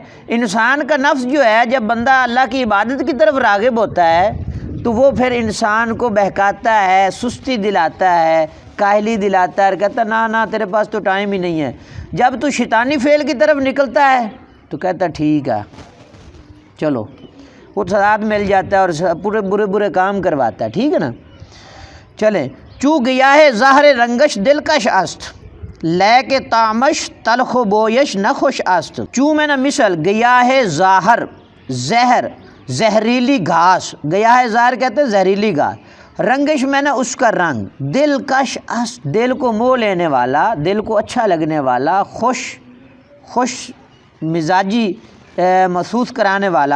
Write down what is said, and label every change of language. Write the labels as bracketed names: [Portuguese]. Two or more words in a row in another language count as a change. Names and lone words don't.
[Urdu] انسان کا نفس جو ہے جب بندہ اللہ کی عبادت کی طرف راغب ہوتا ہے تو وہ پھر انسان کو بہکاتا ہے، سستی دلاتا ہے، کاہلی دلاتا ہے، اور کہتا ہے نہ تیرے پاس تو ٹائم ہی نہیں ہے۔ جب تو شیطانی فعل کی طرف نکلتا ہے تو کہتا ہے ٹھیک ہے چلو، وہ ساتھ مل جاتا ہے اور پورے برے کام کرواتا ہے، ٹھیک ہے نا۔ [Persian] چلیں، چو گیا ہے ظاہر رنگش دلکش است، لے کے تامش تلخ و بویش نہ خوش است۔ [Urdu] چو میں نہ مثل، [Persian] گیا ہے ظاہر، [Urdu] زہر، زہریلی گھاس، [Persian] گیا ہے ظاہر [Urdu] کہتے ہیں زہریلی گھاس، رنگش میں نہ اس کا رنگ، [Persian] دلکش است [Urdu] دل کو موہ لینے والا، دل کو اچھا لگنے والا، خوش مزاجی محسوس کرانے والا۔